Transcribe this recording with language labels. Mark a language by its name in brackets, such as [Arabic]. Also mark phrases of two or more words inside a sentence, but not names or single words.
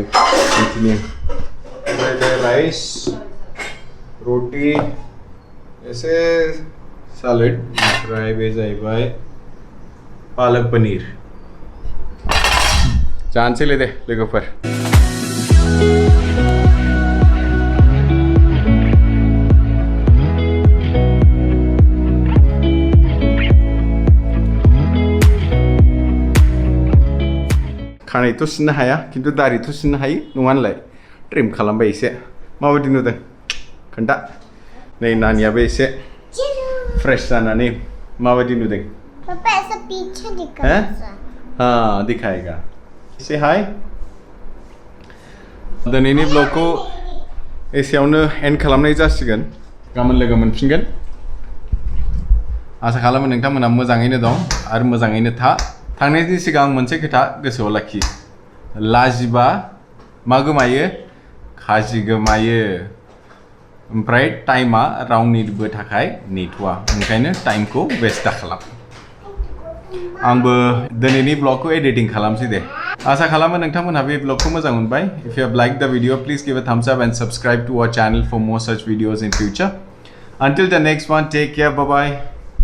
[Bodo] ini राइस रोटी ऐसे सैलेड फ्राई बे जाहैबाय पालक पनीर जानोसै ले दे लोगोफोर खानायथ' सिननो हाया खिन्थु दारिथ' सिननो हायो नङा होनलाय ट्रिम खालामबाय एसे माबायदि नुदों खोन्था नै नानियाबो एसे फ्रेश जानानै माबायदि नुदों [Hindi] पापा ऐसा पीछे दिखा हाँ दिखाएगा [Bodo] से हाय दिनैनि ब्लगखौ एसेयावनो एन्ड खालामनाय जासिगोन गाबोन लोगो मोनफिनगोन आसा खालामो नोंथांमोना मोजाङैनो दं आरो मोजाङैनो था थांनायनि सिगां मोनसे खोथा गोसोआव लाखि लाजिबा मा गोमायो खाजि गोमायो ओमफ्राय टाइमा रावनिबो थाखाय नेथ'आ ओंखायनो टाइमखौ वेस्ट दाखालाम आंबो दिनैनि ब्लगखौ एडिटिं खालामसै दे आसा खालामो नोंथांमोनहा बे ब्लगखौ मोजां मोनबाय [English] if you have like the video please give a thumbs up and subscribe to our channel for more such videos in future until the next one take care bye bye